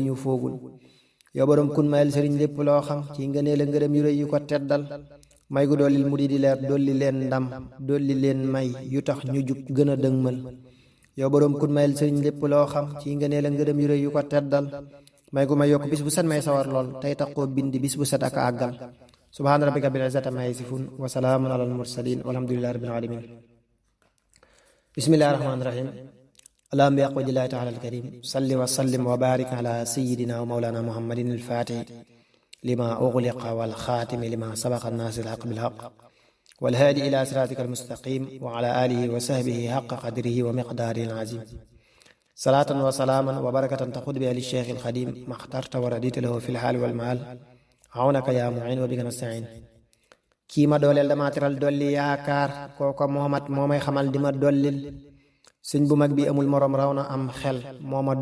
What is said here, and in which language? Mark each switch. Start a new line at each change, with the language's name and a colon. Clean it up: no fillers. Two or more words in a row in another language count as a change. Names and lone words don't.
Wolof: ñu foogul yow boroom kun mayal sëriñ lépp loo xam ci ngëneel a ngërëm yu rëy yu ko teddal may gu dollil murid yi leer dolli leen ndam dolli leen may yu tax ñu jub gën a dëgmal yow boroom kun mayal sëriñ lépp loo xam ci ngëneel a ngërëm yu rëy yu ko teddal may gu may yokk bis bu set may sawar lool tey taxoo bind bis bu set ak a àggal
Arabic: سبحان ربك رب العزة عما يصفون وسلام على المرسلين والحمد لله رب العالمين بسم الله الرحمن الرحيم اللهم بحق تعالى الكريم صل وسلم وبارك على سيدنا ومولانا محمد الفاتح لما أغلق والخاتم لما سبق ناصر الحق بالحق والهادي إلى صراطك المستقيم وعلى آله وصحبه حق قدره ومقداره العظيم صلاة وسلاما وبركة تعود بها لشيخ الخديم ما اخترت ورضيت له في الحال والمآل عونك يا معين وبك نستعين
Wolof: kii ma dooleel dama teral dolli yaakaar kooko moomat moo may xamal di ma dollil sëñ bu mag bi amul moroom raw na am xel moo ma